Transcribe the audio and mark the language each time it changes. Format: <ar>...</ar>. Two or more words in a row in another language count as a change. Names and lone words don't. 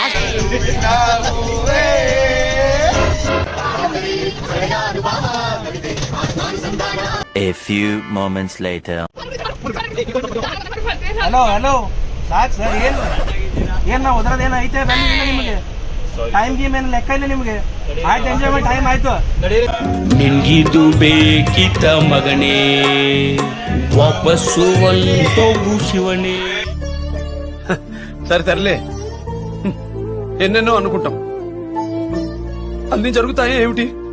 <en>A few moments later.</en> <kn>ಹಲೋ ಸಾಕು ಸರ್. ಏನ್ ನಾವು ಓದ್ರದೇನ ಐತೆ ಬನ್ನಿ. ಇಲ್ಲ ನಿಮಗೆ</kn> <en>time game</en> <kn>ಏನು ಲೆಕ್ಕ ಇಲ್ಲ ನಿಮಗೆ. ಆಯ್ತು,</kn> <en>enjoyment time</en> <kn>ಆಯ್ತು. ನಿನ್ಗಿದು ಬೇಕಿತ ಮಗನೇ, ವಾಪಸ್ಸು ಹೋಗು ಶಿವನೇ.</kn> <te>సరే తరలే, ఎన్నెన్నో అనుకుంటాం, అన్ని జరుగుతాయి ఏమిటి?</te>